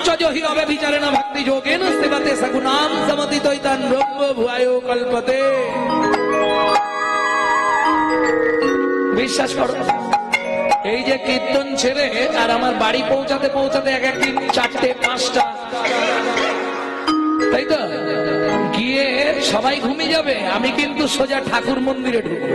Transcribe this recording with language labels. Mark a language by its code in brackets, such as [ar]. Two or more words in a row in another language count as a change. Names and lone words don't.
[sa] हि अव्यभिचारेण भक्ति योगेन सेवते सगुणां समतितैतान् ब्रह्म भुआयो कल्पते। [bn] বিশ্বাস করো, এই যে কীর্তন ছেড়ে আর আমার বাড়ি পৌঁছাতে পৌঁছাতে এক একদিন 4টে 5টা, তাই তো, গিয়ে সবাই ঘুমিয়ে যাবে, আমি কিন্তু সোজা ঠাকুর মন্দিরে ঢুকবো।